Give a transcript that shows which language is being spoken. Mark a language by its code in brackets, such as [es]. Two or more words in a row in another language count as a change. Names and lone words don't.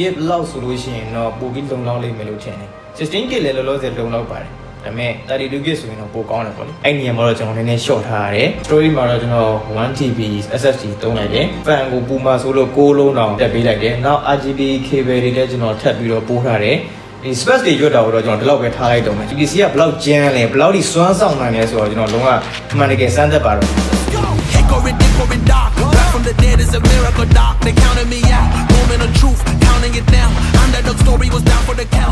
[my] လောက်ဆိုလို့ရှိရင်တော့ပိုပြီးလုံလောက်လိမ့်မယ်လို့ထင်တယ် 16GB လည်းလောလောဆယ်လုံလောက်ပါတယ်ဒါပေမဲ့ 32GB ဆိုရင်တော့ပိုကောင်းတယ်ပေါ့လေအဲ့ဒီနေရာမှာတော့ကျွန်တော်နည်းနည်း short ထားရတယ် story မှာတော့ကျွန်တော် 1TB SSD သုံးလိုက်တယ် fan ကိုပူမှာဆိုလို့6လုံးတောင်တက်ပေးလိုက်တယ်နောက် [en] RGB cable [my] တွေလည်းကျွန်တော်ထပ်ပြီးတော့ပို့ထားတယ်ဒီ space တွေရွတ်တာတော့ကျွန်တော်ဒီလောက်ပဲထားလိုက်တော့မယ် PC ကဘယ်လောက်ကျန်းလဲဘယ်လောက်ထိစွမ်းဆောင်နိုင်လဲဆိုတော့ကျွန်တော်လုံးဝအမှန်တကယ်စမ်းသပ်ပါတော့ [en] Going dark, back from the dead is a miracle, doc. They counted me out, moment of truth, counting it down. Underdog story was down for the count.